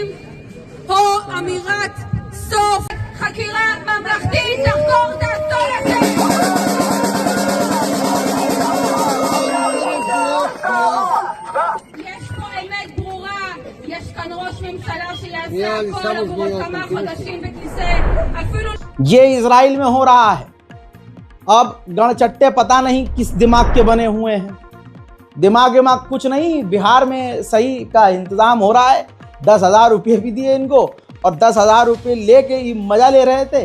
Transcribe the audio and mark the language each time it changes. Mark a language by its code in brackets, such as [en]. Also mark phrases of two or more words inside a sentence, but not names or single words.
[he] או אמירת סוף חקירה ממלכתית תחקור את האסון הזה? יש פה אמת ברורה, יש כאן ראש ממשלה שיעשה הכל עבור עוד כמה חודשים בכיסא, אפילו... [hi] ये इजराइल में हो रहा है। अब गणचट्टे पता नहीं किस दिमाग के बने हुए हैं। दिमाग कुछ नहीं, बिहार में सही का इंतजाम हो रहा है। 10,000 रुपये भी दिए इनको और 10,000 रुपये लेके ये मज़ा ले रहे थे।